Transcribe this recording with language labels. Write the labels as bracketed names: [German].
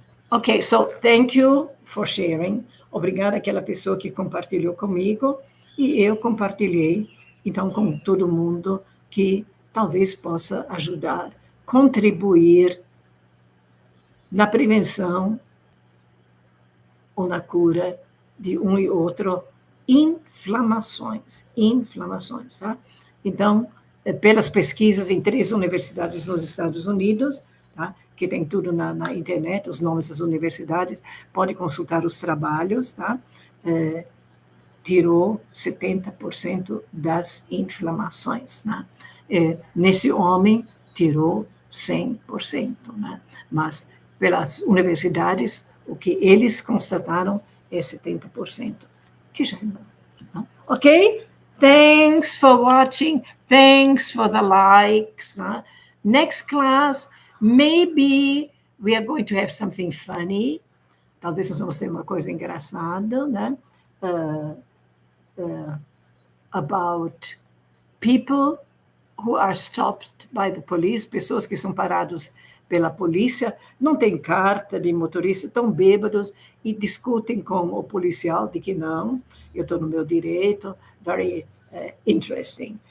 [English] Okay, so thank you for sharing. [Portuguese] Obrigada àquela pessoa que compartilhou comigo e eu compartilhei, então, com todo mundo que talvez possa ajudar, contribuir na prevenção ou na cura de um e outro inflamações, tá? Então, pelas pesquisas em 3 universidades nos Estados Unidos, tá? Que tem tudo na internet, os nomes das universidades, pode consultar os trabalhos, tá? Tirou 70% das inflamações, né? Nesse homem, tirou 100%, né? Mas, pelas universidades, o que eles constataram é 70%, que já é bom. [English] Né? Ok? Thanks for watching. Thanks for the likes. Né? Next class, maybe we are going to have something funny. [Portuguese] Talvez nós vamos ter uma coisa engraçada, né? [English] About people who are stopped by the police, [Portuguese] pessoas que são parados pela polícia, não têm carta de motorista, estão bêbados e discutem com o policial de que não, eu estou no meu direito, [English] very interesting.